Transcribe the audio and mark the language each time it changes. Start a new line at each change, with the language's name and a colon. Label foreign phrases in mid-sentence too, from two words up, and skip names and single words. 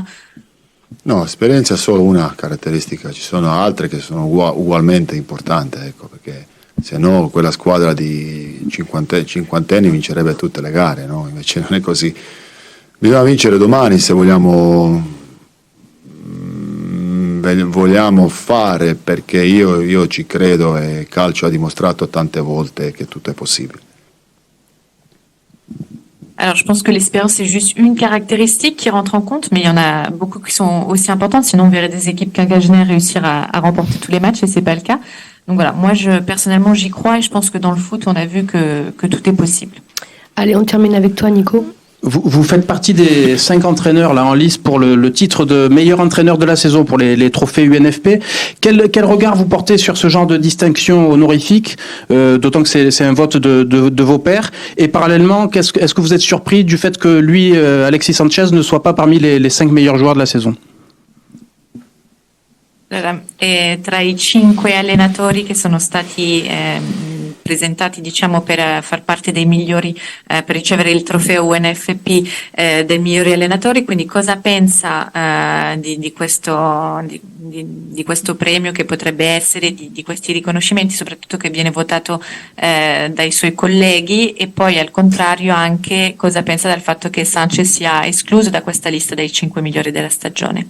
Italian: No, esperienza è solo una caratteristica, ci sono altre che sono ugualmente importanti, ecco, perché se no quella squadra di cinquantenni vincerebbe tutte le gare, no? Invece non è così. Bisogna vincere domani se vogliamo fare, perché io ci credo e il calcio ha dimostrato tante volte che tutto è possibile.
French: Alors, je pense que l'expérience, c'est juste une caractéristique qui rentre en compte, mais il y en a beaucoup qui sont aussi importantes. Sinon, on verrait des équipes quinquagénaires réussir à remporter tous les matchs, et c'est pas le cas. Donc voilà, moi, personnellement, j'y crois, et je pense que dans le foot, on a vu que tout est possible. Allez, on termine avec toi, Nico. Vous faites partie des 5 entraîneurs là en lice pour le titre de meilleur entraîneur de la saison pour les trophées UNFP. Quel regard vous portez sur ce genre de distinction honorifique, d'autant que c'est un vote de vos pairs. Et parallèlement, est-ce que vous êtes surpris du fait que lui, Alexis Sanchez, ne soit pas parmi les 5 meilleurs joueurs de la saison?
Italian: Allora, tra i 5 allenatori che sono stati presentati, diciamo, per far parte dei migliori, per ricevere il trofeo UNFP dei migliori allenatori, quindi cosa pensa di questo premio che potrebbe essere, di questi riconoscimenti, soprattutto che viene votato dai suoi colleghi, e poi al contrario anche cosa pensa del fatto che Sanchez sia escluso da questa lista dei 5 migliori della stagione?